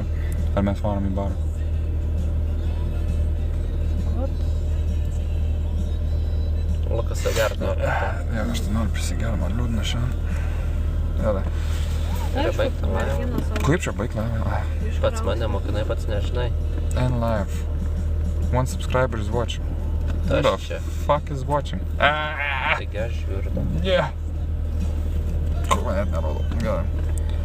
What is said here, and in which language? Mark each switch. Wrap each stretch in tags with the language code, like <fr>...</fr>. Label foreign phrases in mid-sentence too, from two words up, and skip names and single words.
<lt>Ar mes varom į barą. Lukas agert nori. Ne, aš tai noriu prisigert, man liūdna šiandien. Gerai. Reikia baigti laivą. Kaip čia baigti laivą? Pats mane mokinai, pats nežinai.</lt> <en>End live. One subscriber is watching. Who</en> <lt>Aš</lt> <en>the</en> <lt>čia.</lt> <en>fuck is watching?</en> <lt>Taigi aš žiūriu. Yeah. Kur man net nerodo. Gerai.</lt>